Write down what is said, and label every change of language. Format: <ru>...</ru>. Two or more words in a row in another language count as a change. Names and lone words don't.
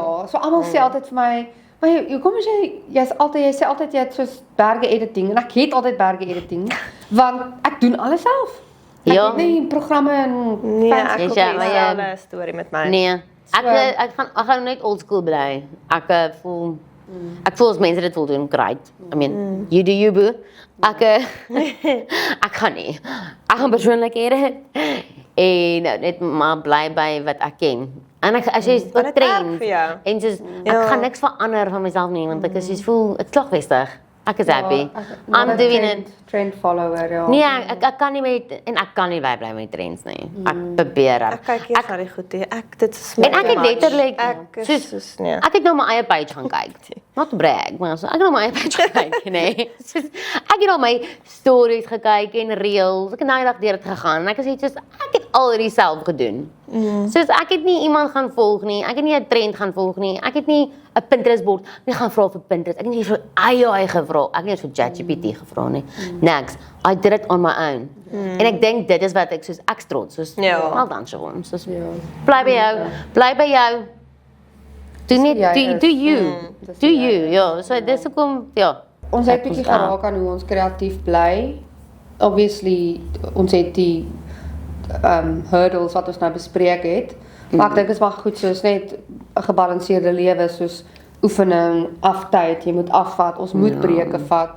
<af>Ja, so almal sê altyd vir my, maar jy sê altyd jy het soos berge editing en ek het altyd berge editing. Want ek doen alles self. Ek Ja. het nie programme en Nee, fancy ek Is het jy- nie maar jy- dieselfde storie met my. Nee, ek gaan net old school bly. Ek voel as mense dit wil doen, great.</af> <en>I mean, you do you boo.</en> <af>Ek gaan nie. Ek gaan persoonlikhede en net maar bly by wat ek ken. En as jy Maar dit werk trend vir jou. en soos Ja. ek gaan niks verander van myself nie want ek is soos voel ek slagvestig. Ek is</af> <en>happy. I'm doing it. Trend follower,</en> <af>ja. Nee, ek kan nie met en ek kan nie bly met trends nie. Ek probeer. Ek kyk eers na die goed hier. Dit is En ek het letterlik ek soos is nee. ek het nou my eie page gaan kyk.</af> <en>Not to brag,</en> <af>maar so ek het nou my eie page gaan kyk, nee. Soos ek het al my stories gekyk en reels. Ek het nou die dag deur dit gegaan en ek sê soos ek het al hierdie self gedoen. Soos ek het nie iemand gaan volg nie. Ek het nie 'n trend gaan volg nie. Ek het nie 'n Pinterest bord nie gaan vra vir Pinterest. Ek het nie vir AI gevra. Ek het nie vir ChatGPT gevra nie. Niks.</af> <en>I did it on my own.</en> <af>En ek dink dit is wat ek soos ek trots soos Ja. wel dan Siobhan. Soos Ja. bly by jou. Bly by jou. Doen net wie jy do is. you. Dis Do wie jy you. Ja, so dis hoekom ja. Ons het Ek bietjie moet aan. geraak aan hoe ons kreatief bly. Obviously, ons het die hurdles wat ons nou bespreek het. Maar ek dink dit is maar goed soos net 'n gebalanseerde lewe soos oefening, aftyd, jy moet afvat, ons moet breuke vat.</af>